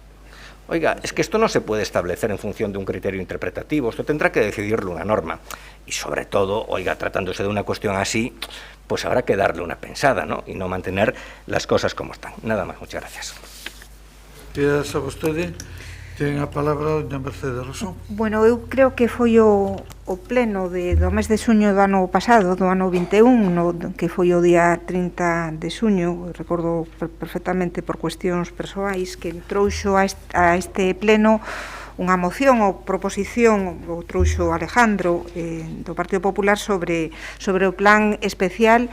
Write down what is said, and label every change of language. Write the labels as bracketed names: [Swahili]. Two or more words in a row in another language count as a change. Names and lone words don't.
[Spanish] Oiga, es que esto no se puede establecer en función de un criterio interpretativo, esto tendrá que decidirlo una norma. Y sobre todo, oiga, tratándose de una cuestión así, pues habrá que darle una pensada, ¿no?, y no mantener las cosas como están. Nada más, muchas gracias. [Galician] Gracias a vostede. Ten a palabra doña Mercedes Rosón. Bueno, eu creo que foi o pleno do mes de xuño do ano pasado, do ano 21, que foi o día 30 de xuño, recordo perfectamente por cuestións persoais, que trouxo a este pleno unha moción ou proposición, o trouxo Alejandro do Partido Popular sobre o plan especial.